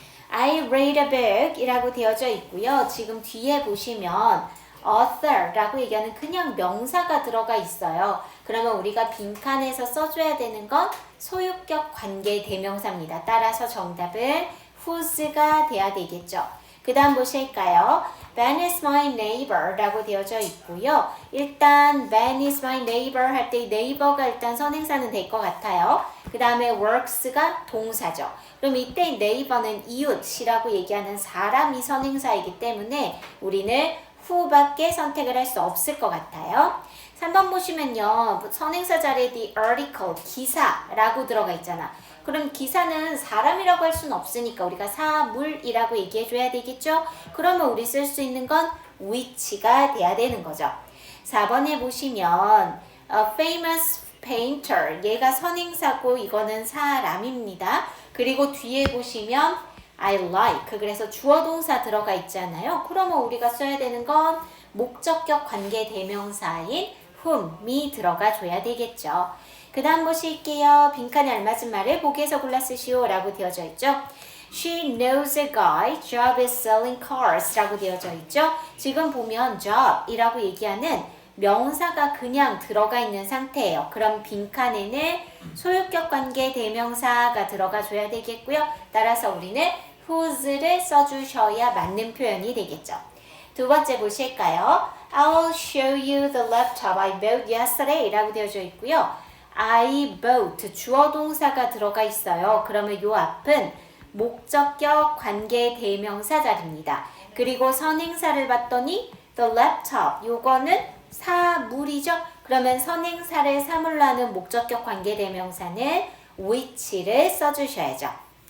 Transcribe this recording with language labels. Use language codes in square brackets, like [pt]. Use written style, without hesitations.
[en] I read a book [ko] 이라고 되어져 있고요. 지금 뒤에 보시면 author라고 얘기하는 그냥 명사가 들어가 있어요. 그러면 우리가 빈칸에서 써줘야 되는 건 소유격 관계 대명사입니다. 따라서 정답은 whose가 돼야 되겠죠. 그 다음 보실까요? [en] Ben is my neighbor [ko] 라고 되어져 있고요. 일단 [en] Ben is my neighbor [ko] 할 때 neighbor가 일단 선행사는 될 것 같아요. 그 다음에 works가 동사죠. 그럼 이때 neighbor는 이웃이라고 얘기하는 사람이 선행사이기 때문에 우리는 who밖에 선택을 할 수 없을 것 같아요. 3번 보시면요. 선행사 자리에 the article, 기사라고 들어가 있잖아. 그럼 기사는 사람이라고 할 수는 없으니까 우리가 사물이라고 얘기해줘야 되겠죠? 그러면 우리 쓸 수 있는 건 which가 돼야 되는 거죠. 4번에 보시면 famous painter, 얘가 선행사고 이거는 사람입니다. 그리고 뒤에 보시면 [en] I like, [ko] 그래서 주어 동사 들어가 있잖아요. 그러면 우리가 써야 되는 건 목적격 관계 대명사인 whom이 들어가 줘야 되겠죠. 그 다음 보실게요. 빈칸에 알맞은 말을 보기에서 골라 쓰시오 라고 되어져 있죠. [en] She knows a guy, job is selling cars [ko] 라고 되어져 있죠. 지금 보면 job 이라고 얘기하는 명사가 그냥 들어가 있는 상태예요. 그럼 빈칸에는 소유격 관계 대명사가 들어가 줘야 되겠고요. 따라서 우리는 whose를 써주셔야 맞는 표현이 되겠죠. 두 번째 보실까요? [en] I'll show you the laptop I bought yesterday [ko] 라고 되어져 있고요. [en] I bought [ko] 주어 동사가 들어가 있어요. 그러면 요 앞은 목적격 관계 대명사 자리입니다. 그리고 선행사를 봤더니 the laptop 요거는 사물이죠. 그러면 선행사를 사물로 하는 목적격 관계 대명사는 which를 써주셔야죠.